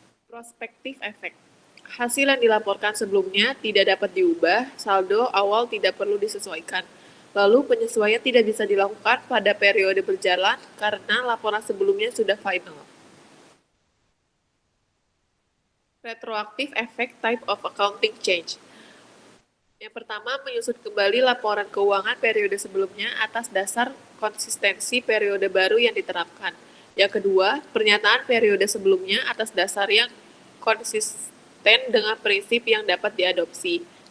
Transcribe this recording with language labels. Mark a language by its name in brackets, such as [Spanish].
[Indonesian] Prospektif efek. Hasil yang dilaporkan sebelumnya tidak dapat diubah, saldo awal tidak perlu disesuaikan. Lalu penyesuaian tidak bisa dilakukan pada periode berjalan karena laporan sebelumnya sudah final. [English] Retroactive effect type of accounting change. [Indonesian] Yang pertama, menyusun kembali laporan keuangan periode sebelumnya atas dasar konsistensi periode baru yang diterapkan. Yang kedua, pernyataan periode sebelumnya atas dasar yang konsisten dengan prinsip yang dapat diadopsi.